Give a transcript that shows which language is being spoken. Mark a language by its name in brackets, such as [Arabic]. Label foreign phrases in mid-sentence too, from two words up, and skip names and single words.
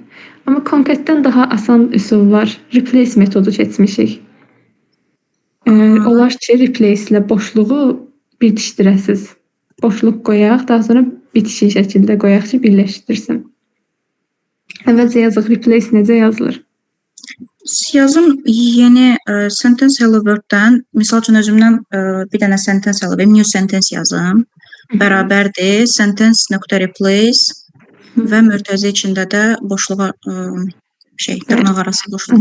[Azerbaijani] Amma concatdən daha asan üsul var. Replace metodu seçmişik. Olar ki, replace ilə boşluğu bitişdirəsiz. Boşluq qoyaq, daha sonra bitişik şəkildə qoyaq ki, birləşdirsin. Əvvəlcə yazıq replace necə yazılır? Yazım yeni [English] sentence hello word- [Azerbaijani] dən, misal üçün özümdən bir dənə [English] sentence hello, new sentence [Azerbaijani] yazım. Bərabərdir sentence.replace və mötərizə içində də boşluğa dırnaq arası boşluq.